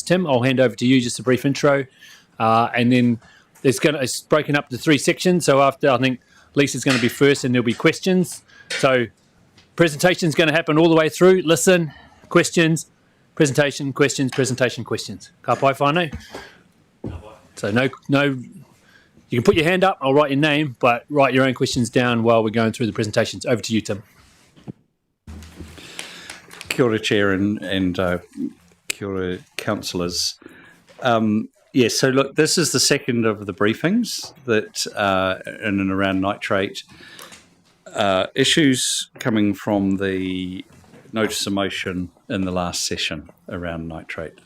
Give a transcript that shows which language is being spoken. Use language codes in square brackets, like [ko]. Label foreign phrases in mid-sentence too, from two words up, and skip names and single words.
[en] Tim, I'll hand over to you, just a brief intro. And then it's broken up to 3 sections. So after, I think Lisa's going to be first and there'll be questions. So presentation's going to happen all the way through. Listen, questions, presentation, questions, presentation, questions. [mi] Ka pai whānau? [en] So no, you can put your hand up, I'll write your name, but write your own questions down while we're going through the presentations. Over to you, Tim. [mi] Kia ora, [en] Chair, and [mi] kia ora, [en] councillors. So look, this is the second of the briefings that in and around nitrate issues coming from the notice of motion in the last session around nitrate.